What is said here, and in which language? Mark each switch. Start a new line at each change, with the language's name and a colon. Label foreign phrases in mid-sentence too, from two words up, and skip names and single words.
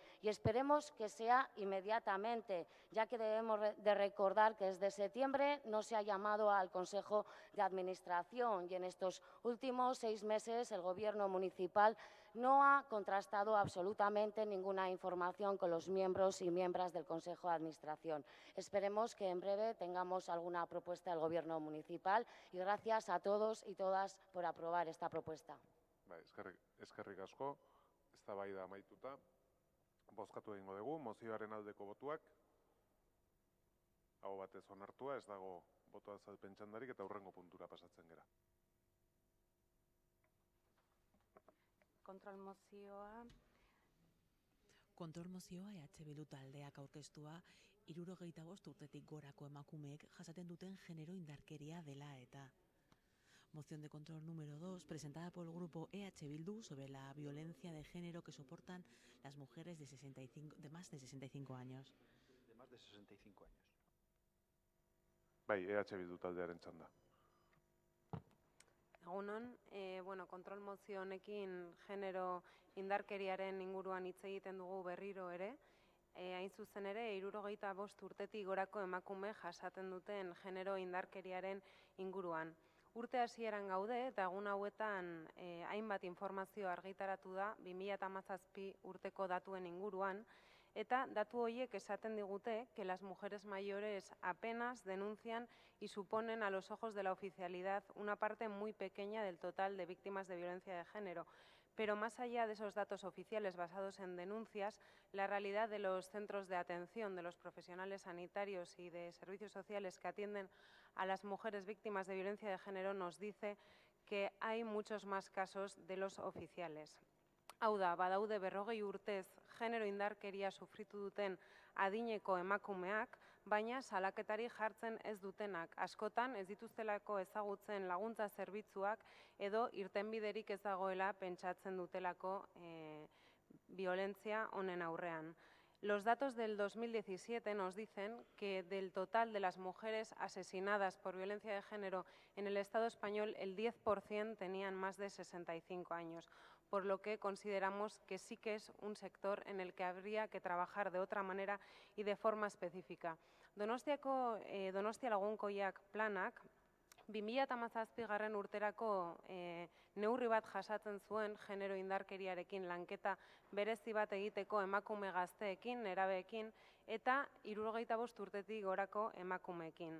Spanish: Y esperemos que sea inmediatamente, ya que debemos de recordar que desde septiembre no se ha llamado al Consejo de Administración y en estos últimos 6 meses el Gobierno municipal no ha contrastado absolutamente ninguna información con los miembros y miembros del Consejo de Administración. Esperemos que en breve tengamos alguna propuesta del Gobierno municipal y gracias a todos y todas por aprobar esta propuesta.
Basque: Eskerrik asko, eztabaida amaituta, bozkatu egingo dugu, mozioaren aldeko botuak, aho batez onartua, ez dago boto azalpen txandarik eta hurrengo puntura pasatzen gera. Kontrolmozioa EH Bildu taldeak aurkeztua 65 urtetik gorako emakumeek jasaten duten genero indarkeria dela eta.
Spanish: Moción de control número 2, presentada por el grupo EH Bildu sobre la violencia de género que soportan las mujeres de más de 65 años. De más de 65 años.
Basque: Bai, EH Bildu taldearen txanda. Egunon, kontrol mozio honekin genero indarkeriaren inguruan hitz egiten dugu berriro ere. Hain zuzen ere, 65 urtetik gorako emakume jasaten duten genero indarkeriaren inguruan. Urte hasieran gaude eta egun hauetan hainbat informazio argitaratu da 2017 urteko datuen inguruan, eta datu horiek esaten digute
Spanish: que las mujeres mayores apenas denuncian y suponen a los ojos de la oficialidad una parte muy pequeña del total de víctimas de violencia de género. Pero más allá de esos datos oficiales basados en denuncias, la realidad de los centros de atención, de los profesionales sanitarios y de servicios sociales que atienden a las mujeres víctimas de violencia de género nos dice que hay muchos más casos de los oficiales.
Basque: Hau da, badaude 40 urtez genero indarkeria sufritu duten adineko emakumeak, baina salaketari jartzen ez dutenak. Askotan ez dituztelako ezagutzen laguntza zerbitzuak edo irtenbiderik ez dagoela pentsatzen dutelako violentzia honen aurrean.
Spanish: Los datos del 2017 nos dicen que del total de las mujeres asesinadas por violencia de género en el Estado español, el 10% tenían más de 65 años, por lo que consideramos que sí que es un sector en el que habría que trabajar de otra manera y de forma específica.
Basque: Donostiako Donostia Lagunkoiak planak 2017 urterako neurri bat jasatzen zuen genero indarkeriarekin lanketa berezi bat egiteko emakume gazteekin, nerabeekin eta 65 urtetik gorako emakumeekin.